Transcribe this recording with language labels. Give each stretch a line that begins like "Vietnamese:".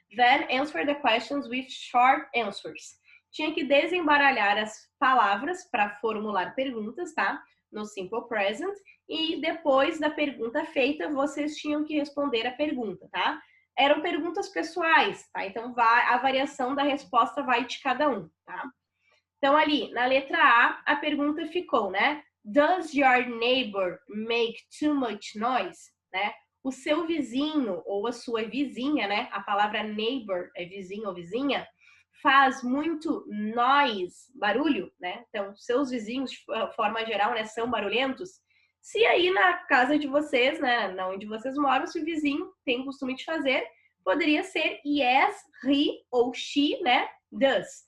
English: Then answer the questions with short answers.
Portuguese: Tinha que desembaralhar as palavras para formular perguntas, tá? No simple present. E depois da pergunta feita, vocês tinham que responder a pergunta, tá? Eram perguntas pessoais, tá? Então, a variação da resposta vai de cada um, tá? Então, ali, na letra A pergunta ficou, né?
English: Does your neighbor make too much noise?
Portuguese: Né? O seu vizinho ou a sua vizinha, né? A palavra neighbor é vizinho ou vizinha, faz muito noise, barulho, né? Então, seus vizinhos, de forma geral, né, são barulhentos. Se aí na casa de vocês, né, onde vocês moram, se o vizinho tem o costume de fazer, poderia ser yes, he ou she, né? Does.